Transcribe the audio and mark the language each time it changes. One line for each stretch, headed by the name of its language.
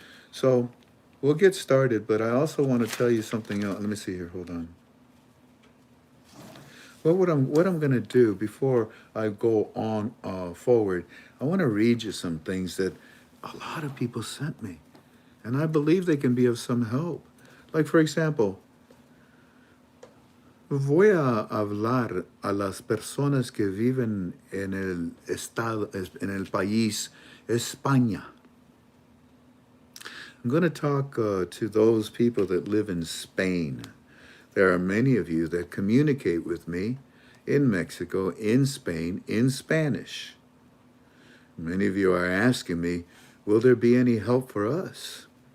English: So we'll get started, but I also want to tell you something else. Let me see here, hold on. Well, what I'm going to do before I go on forward, I want to read you some things that a lot of people sent me. And I believe they can be of some help. Like, for example,
Spanish: voy a hablar a las personas que viven en el país España.
English: I'm going to talk to those people that live in Spain. There are many of you that communicate with me in Mexico, in Spain, in Spanish. Many of you are asking me, will there be any help for us?